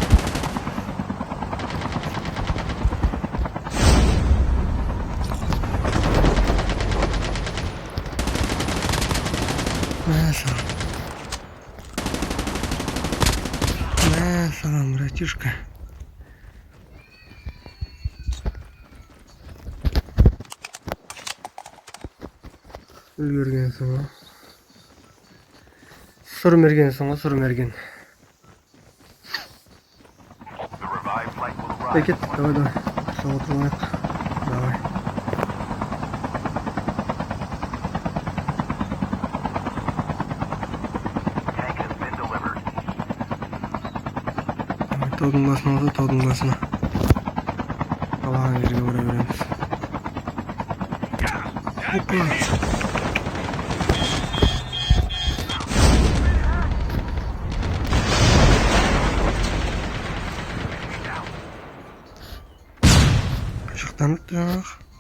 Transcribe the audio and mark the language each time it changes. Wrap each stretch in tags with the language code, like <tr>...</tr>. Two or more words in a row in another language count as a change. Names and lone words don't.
<kk>Салам, братишка. Үлгергенсің ғой. Сүрмергенсің ғой, сүрмерген.</kk> <en>The revived flight will arrive.</en> <kk>Кет, давай. Сол отырмайық. Давай.</kk> <en>Tank has been delivered.</en> <kk>Таудың басына olsa таудың басына. Қалаған жерге бара береміз. Опа. Қашықтан өтті жаңағы.</kk>